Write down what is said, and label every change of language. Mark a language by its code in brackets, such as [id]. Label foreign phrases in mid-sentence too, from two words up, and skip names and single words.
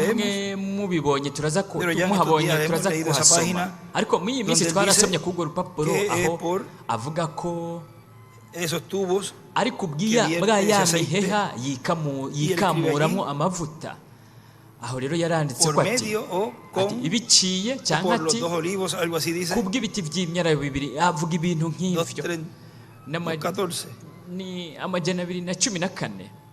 [rn] hamwe mubibonye turaza [es] Pero ya en estos [rn] muhabonye [es] días hemos [rn] turaza [es] leído esa [rn] kuhasoma, [es] página [rn] ariko muri iyi minsi [es] donde [rn] twarasomye [es] dice [rn] k'urwo rupapuro [es] que es [rn] aho [es] por [rn] avuga ko [es] esos tubos [rn] ariko [es] que viene [rn] bwa [es] ese [rn] ya [es] aceite [rn] miheha yikamuramo amavuta. Aho rero yaranditse [es] por [rn] ko ati [es] medio o [rn] ati [es] con [rn] ibiciye [es] o [rn] cyangwa [es] por los [rn] ati [es] dos olivos, algo así dice, [rn] kubw'ibiti by'imyelayo bibiri, avuga ibintu nk'ivyo. 2:14. Ni amajana 214.